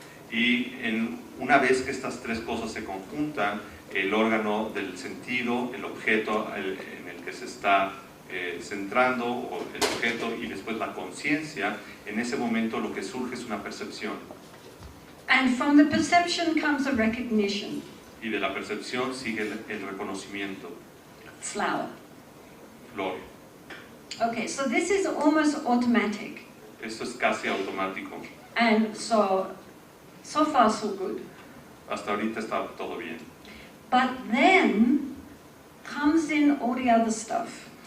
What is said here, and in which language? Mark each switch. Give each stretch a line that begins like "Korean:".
Spanish: Y una vez que estas 3 cosas se conjuntan, el órgano del sentido, el objeto en el que se está centrando, o el objeto, y después la conciencia, en ese momento lo que surge es una percepción.
English: And from the perception comes a recognition.
Spanish: Y de la percepción sigue el reconocimiento.
English: Flower.
Spanish: Flor.
English: Okay, so this is almost automatic.
Spanish: Esto es casi automático.
English: And so far so good.
Spanish: Hasta ahorita está todo bien.
English: But then comes in all the other stuff.